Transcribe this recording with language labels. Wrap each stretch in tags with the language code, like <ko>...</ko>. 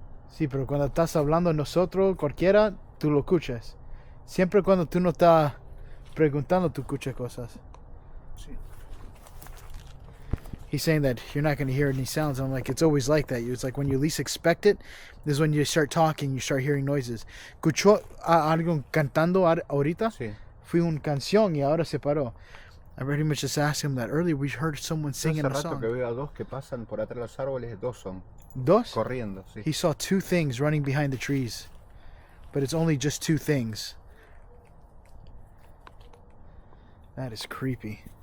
<es>Sí, pero cuando estás hablando nosotros, cualquiera, tú lo escuchas. Siempre cuando tú no estás preguntando, tú escuchas cosas. Sí.</es> <en>He's saying that you're not going to hear any sounds. I'm like, it's always like that. It's like when you least expect it, this is when you start talking, you start hearing noises.</en> <es>¿Escuchó algo cantando ahorita? Sí. Fue una canción y ahora se paró.</es> <en>I pretty much just asked him that earlier. We heard someone singing</en> <es>Hace</es> <en>a rato song.</en> <es>que veo a dos que pasan por atrás de los árboles, dos son. Dos? Corriendo, sí.</es> <en>He saw two things running behind the trees. But it's only just two things. That is creepy.</en>